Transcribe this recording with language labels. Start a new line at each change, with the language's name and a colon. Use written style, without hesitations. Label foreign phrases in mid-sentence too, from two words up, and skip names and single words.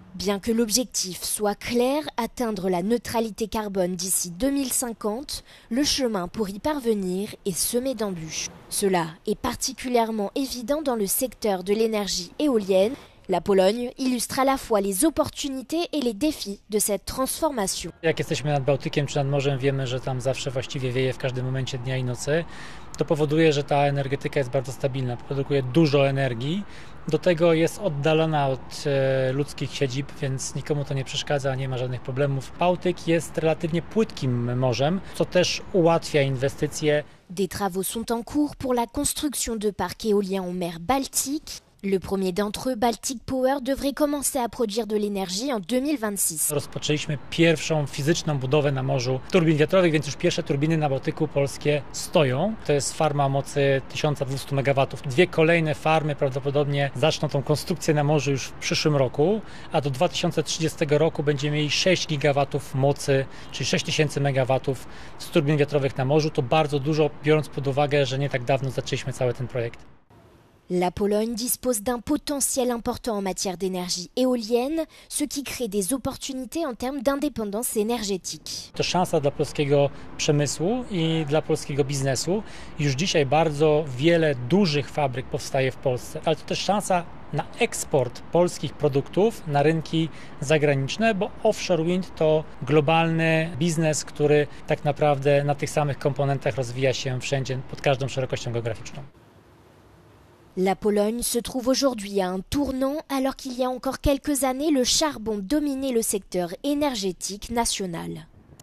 French: Bien que l'objectif soit clair, atteindre la neutralité carbone d'ici 2050, le chemin pour y parvenir est semé d'embûches. Cela est particulièrement évident dans le secteur de l'énergie éolienne. La Pologne illustre à la fois les opportunités et les défis de cette transformation.
Polish: Jak jesteśmy nad Bałtykiem czy nad morzem, wiemy, że tam zawsze właściwie wieje w każdym momencie dnia i nocy. To powoduje, że ta energetyka jest bardzo stabilna, produkuje dużo energii. Do tego jest oddalona od ludzkich siedzib, więc nikomu to nie przeszkadza, nie ma żadnych problemów. Bałtyk jest relatywnie płytkim morzem, co też ułatwia inwestycje.
French: Des travaux sont en cours pour la construction de parcs éoliens en mer Baltique. Le premier d'entre eux, Baltic Power, devrait commencer à produire de l'énergie en 2026.
Polish: Rozpoczęliśmy pierwszą fizyczną budowę na morzu turbin wiatrowych, więc już pierwsze turbiny na Bałtyku polskie stoją. To jest farma o mocy 1200 MW. Dwie kolejne farmy prawdopodobnie zaczną tą konstrukcję na morzu już w przyszłym roku, a do 2030 roku będziemy mieli 6 GW mocy, czyli 6000 MW z turbin wiatrowych na morzu. To bardzo dużo, biorąc pod uwagę, że nie tak dawno zaczęliśmy cały ten projekt.
French: La Pologne dispose d'un potentiel important en matière d'énergie éolienne, ce qui crée des opportunités en termes d'indépendance énergétique.
Polish: To szansa dla polskiego przemysłu i dla polskiego biznesu. Już dzisiaj bardzo wiele dużych fabryk powstaje w Polsce, ale to też szansa na eksport polskich produktów na rynki zagraniczne, bo
English: offshore wind
Polish: to globalny biznes, który tak naprawdę na tych samych komponentach rozwija się wszędzie, pod każdą szerokością geograficzną.
French: La Pologne se trouve aujourd'hui à un tournant alors qu'il y a encore quelques années, le charbon dominait le secteur énergétique national.